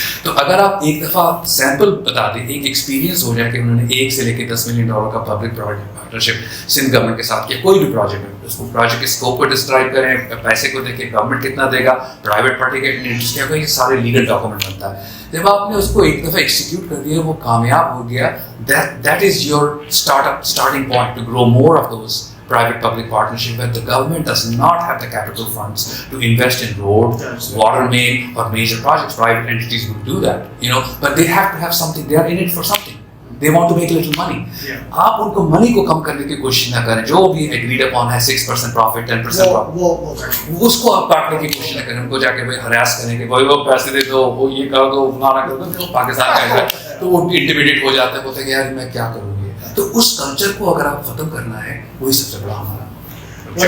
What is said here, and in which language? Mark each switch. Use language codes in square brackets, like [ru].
[ur] تو اگر آپ ایک دفعہ سیمپل بتا دیں, ایک ایکسپیرینس ہو جائے کہ انہوں نے 1 سے لے کے $10 million کا پبلک پارٹنرشپ سندھ گورنمنٹ کے ساتھ کیا, کوئی بھی پروجیکٹ ہے, اس کو پروجیکٹ کے اسکوپ کو ڈسکرائب کریں, پیسے کو دیکھیں گورنمنٹ کتنا دے گا, پرائیویٹ پارٹی کا انٹرسٹ کیا ہوگا, یہ سارے لیگل ڈاکومنٹ بنتا ہے. جب آپ نے اس کو ایک دفعہ ایکسیکیوٹ کر دیا, وہ کامیاب ہو گیا, [en] that is your starting point to grow more of those private public partnership where the government does not have the capital funds to invest in road, water main or major projects. Private entities will do that, but they have to have something. They are in it for something. they want to make little money. [ur] آپ ان کو منی کو کم کرنے کی کوشش نہ کریں. جو بھی agreed upon ہے 6% profit 10% profit اس کو آپ کاٹنے کی کوشش نہ کریں. ان کو جا کے ہراس کریں کہ بھائی وہ پیسے دے دو, وہ یہ کر دو, فلانا کر دو. جو پاکستان کا ہے تو وہ انٹیمیڈیٹ ہو جاتے ہیں, بولتے ہیں کہ یار میں کیا کروں گی. تو اس کلچر کو اگر آپ ختم کرنا ہے وہی سب سے بڑا ہمارا.